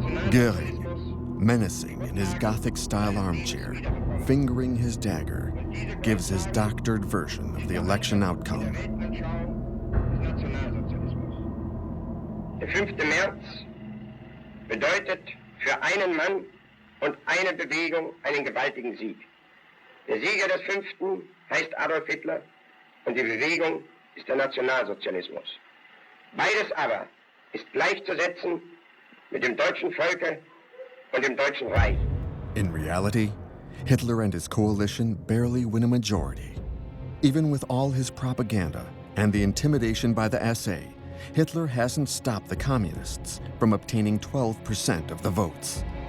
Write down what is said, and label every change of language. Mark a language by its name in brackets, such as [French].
[English] Göring, menacing in his Gothic-style armchair, fingering his dagger, gives his doctored version of the election outcome. [German] Der 5. März bedeutet für einen Mann und eine Bewegung einen gewaltigen Sieg. Der Sieger des 5. heißt Adolf Hitler und die Bewegung ist der Nationalsozialismus. Beides aber ist gleichzusetzen mit dem deutschen Volke und dem Deutschen Reich. [English] In reality, Hitler and his coalition barely win a majority. Even with all his propaganda and the intimidation by the SA, Hitler hasn't stopped the communists from obtaining 12% of the votes.